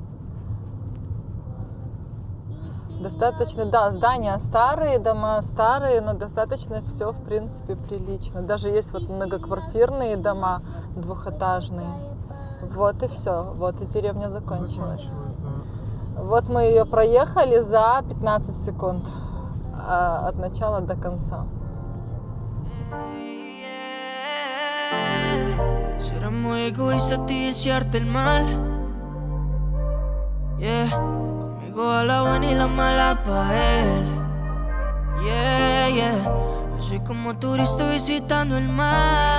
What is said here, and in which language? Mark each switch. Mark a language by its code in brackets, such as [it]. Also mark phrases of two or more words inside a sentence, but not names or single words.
[ru] Достаточно, да, здания старые, дома старые, но достаточно все, в принципе, прилично. Даже есть вот многоквартирные дома, двухэтажные. Вот и все, вот и деревня закончилась. Да. Вот мы ее проехали за 15 секунд от начала до конца. [es] Será muy egoísta a ti desearte el mal. Yeah, conmigo a la buena y la mala pa' él. Yeah, yeah, yo soy como turista visitando el mar.